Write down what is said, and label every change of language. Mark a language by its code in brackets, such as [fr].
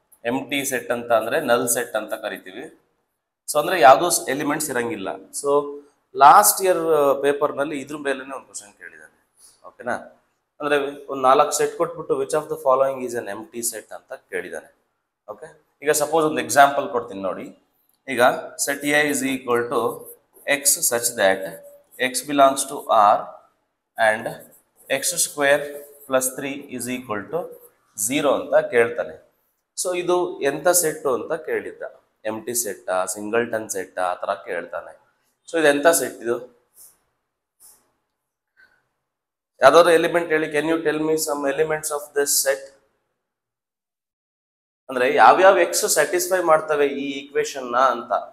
[kn] ಎಂಟಿ set ಅಂತ ಅಂದ್ರೆ ನಲ್ ಸೆಟ್ ಅಂತ ಕರಿತೀವಿ. ಸೊ ಅಂದ್ರೆ ಯಾವುದೂ ಎಲಿಮೆಂಟ್ಸ್ ಇರಂಗಿಲ್ಲ. ಸೊ ಲಾಸ್ಟ್ ಇಯರ್ ಪೇಪರ್ನಲ್ಲಿ ಇದ್ರ ಮೇಲೆನೆ ಒಂದು ಕ್ವಶನ್ ಕೇಳಿದ್ದಾನೆ. ಓಕೆನಾ? ಅಂದ್ರೆ ಒಂದು 4 ಸೆಟ್ ಕೊಟ್ಬಿಟ್ಟು [en] which of the following is an empty set [kn] ಅಂತ ಕೇಳಿದ್ದಾನೆ. ಓಕೆ, ಈಗ ಸಪೋಸ್ ಒಂದು ಎಕ್ಸಾಂಪಲ್ ಕೊಡ್ತೀನಿ ನೋಡಿ. [en] ಈಗ set A is equal to x such that x belongs to R and x square plus 3 is equal to 0 [kn] ಅಂತ ಕೇಳ್ತಾನೆ. So ಇದು ಎಂಥ ಸೆಟ್ಟು ಅಂತ ಕೇಳಿದ್ದ. ಎಂಟಿ ಸೆಟ್ಟಾ, ಸಿಂಗಲ್ಟನ್ ಸೆಟ್ಟಾ, ಆ ಥರ ಕೇಳ್ತಾನೆ. ಸೊ ಇದು ಎಂಥ ಸೆಟ್ ಇದು? ಯಾವ್ದಾದ್ರು ಎಲಿಮೆಂಟ್ ಹೇಳಿ. [en] Can you tell me some elements of this set? [kn] ಅಂದ್ರೆ ಯಾವ್ಯಾವ ಎಕ್ಸ್ ಸ್ಯಾಟಿಸ್ಫೈ ಮಾಡ್ತವೆ ಈ ಈಕ್ವೇಶನ್ ಅಂತ.